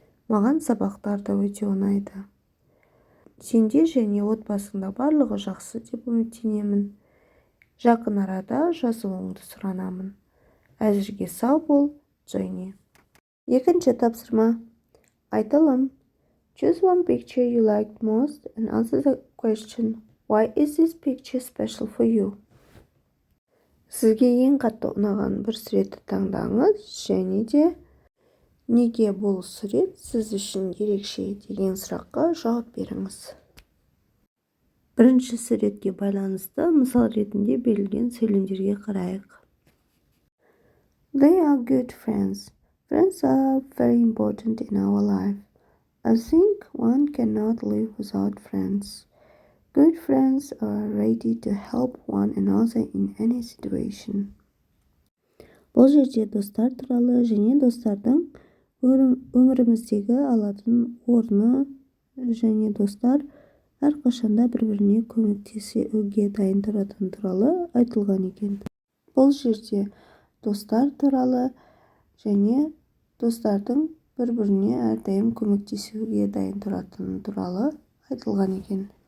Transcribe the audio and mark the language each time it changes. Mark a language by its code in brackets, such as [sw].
[kk] Маған сабақтар да өте ұнайды. Сенде және отбасыңда барлығы жақсы деп үміттенемін. Жақын арада жазылуыңды сұранамын. Әзірге сау бол, Jenny. Екінші тапсырма. Айтылым. [en] Choose one picture you liked most and answer the question, why is this picture special for you? [kk] Сізге ең қатты ұнаған бір суретті таңдаңыз және де неге бұл сурет сіз үшін ерекше деген сұраққа жауап беріңіз. Бірінші суретке байланысты мысал ретінде берілген сөйлемдерге қарайық. [en] They are good friends. Friends are very important in our life. I think one cannot live without friends. Good friends are ready to help one another in any situation. [kk] Бұл жерде достар туралы және достардың өміріміздегі алатын орны және достар әрқашанда бір-біріне көмектесуге дайын тұратыны туралы айтылған екен. Бұл жерде достар туралы және достардың бір-біріне әрдайым көмектесуге дайын тұратыны туралы айтылған екен.